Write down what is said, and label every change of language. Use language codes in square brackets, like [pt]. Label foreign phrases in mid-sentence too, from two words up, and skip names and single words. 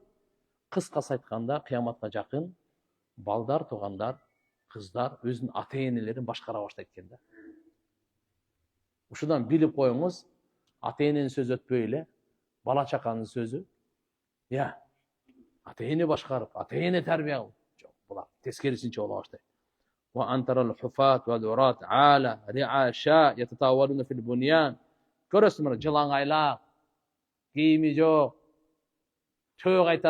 [ky] Кыскасы айтканда, кыяматка жакын балдар, туугандар, кыздар өзүнүн ата-энелерин башкара баштайт экен да. Ушудан билип коюңуз, ата-эненин сөзү өтпөй эле, бала чаканын сөзү, ата-эне башкарып, ата-эне тарбия кылып, жок, булар тескерисинче боло баштайт. [ar] وأن ترى الحفاة العراة رعاء الشاء يتطاولون في البنيان. [ky] Көрөсүңөр, жылаңайлак, кийими жок, төө